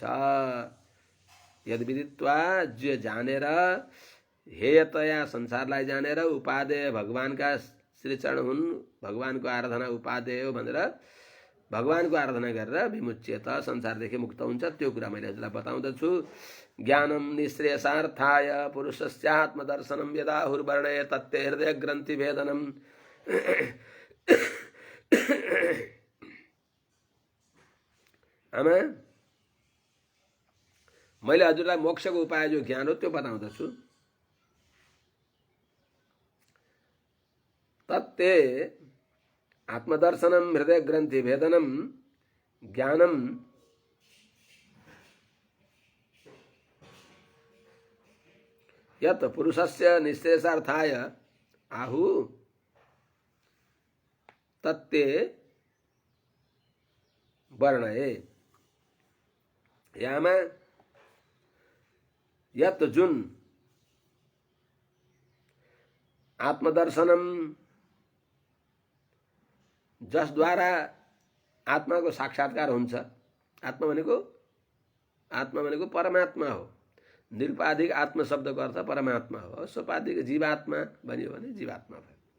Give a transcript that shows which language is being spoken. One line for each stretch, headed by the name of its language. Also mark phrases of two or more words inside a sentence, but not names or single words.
Sanskrit: यदि विदित्वा
Nepali: जो जानेर हेयतया संसारलाई जानेर उपादेय भगवानका श्रीचरण हुन्, भगवानको आराधना उपादेय हो भनेर भगवानको आराधना गरेर विमुच्येत संसारदेखि मुक्त हुन्छ। त्यो कुरा मैले हजुरलाई बताउँदछु।
Sanskrit: ज्ञानम निःश्रेयसार्थाय पुरुषस्यात्मदर्शनम यदाहुर्वर्णय तत्ते हृदय ग्रन्थि भेदनम।
Nepali: आमा मैले हजुरलाई मोक्षको उपाय जो ज्ञान हो त्यो बताउँदछु।
Sanskrit: तत्ते आत्मदर्शनम हृदय ग्रन्थि भेदनम ज्ञानम यत् पुरुषस्य निःश्रेयसार्थाय आहु तत्ते वर्णये।
Nepali: यामा यत् जुन आत्मदर्शनम जसद्वारा आत्माको साक्षात्कार हुन्छ। आत्मा भनेको परमात्मा हो। निरुपाधिक आत्म शब्दको अर्थ परमात्मा हो। सोपाधिक जीवात्मा भनियो भने जीवात्मा भयो।